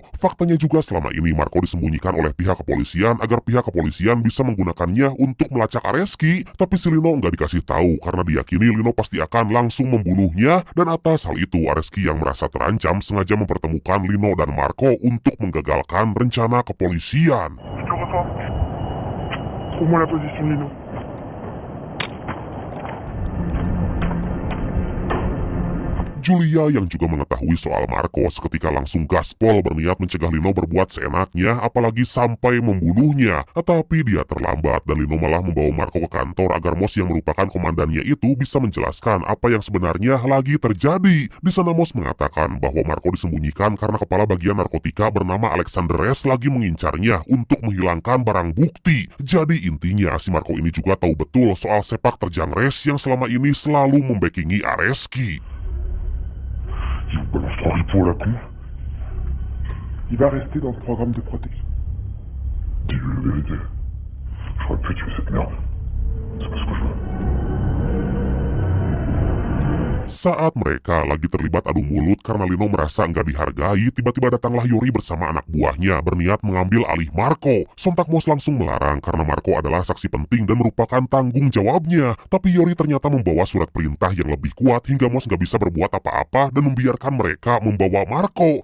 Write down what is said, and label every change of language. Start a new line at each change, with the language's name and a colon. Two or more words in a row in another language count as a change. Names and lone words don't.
Indonesian: Faktanya juga selama ini Marco disembunyikan oleh pihak kepolisian agar pihak kepolisian bisa menggunakannya untuk melacak Areski. Tapi si Lino nggak dikasih tahu karena diyakini Lino pasti akan langsung membunuhnya. Dan atas hal itu Areski yang merasa terancam sengaja mempertemukan Lino dan Marco untuk menggagalkan rencana kepolisian.
French: Trouve-moi la position de Lino.
Indonesian: Julia yang juga mengetahui soal Marco seketika langsung gaspol berniat mencegah Lino berbuat seenaknya apalagi sampai membunuhnya. Tapi dia terlambat dan Lino malah membawa Marco ke kantor agar Mos yang merupakan komandannya itu bisa menjelaskan apa yang sebenarnya lagi terjadi. Di sana Mos mengatakan bahwa Marco disembunyikan karena kepala bagian narkotika bernama Alexandres lagi mengincarnya untuk menghilangkan barang bukti. Jadi intinya si Marco ini juga tahu betul soal sepak terjang Res yang selama ini selalu membackingi Areski.
French: Il vous balance 3 ripoux à la con. Il va rester dans ce programme de protection. Dis-lui la vérité. J'aurais pu tuer cette merde. C'est pas ce que je veux.
Indonesian: Saat mereka lagi terlibat adu mulut karena Lino merasa nggak dihargai, tiba-tiba datanglah Yori bersama anak buahnya berniat mengambil alih Marco. Sontak Mos langsung melarang karena Marco adalah saksi penting dan merupakan tanggung jawabnya. Tapi Yori ternyata membawa surat perintah yang lebih kuat hingga Mos nggak bisa berbuat apa-apa dan membiarkan mereka membawa Marco.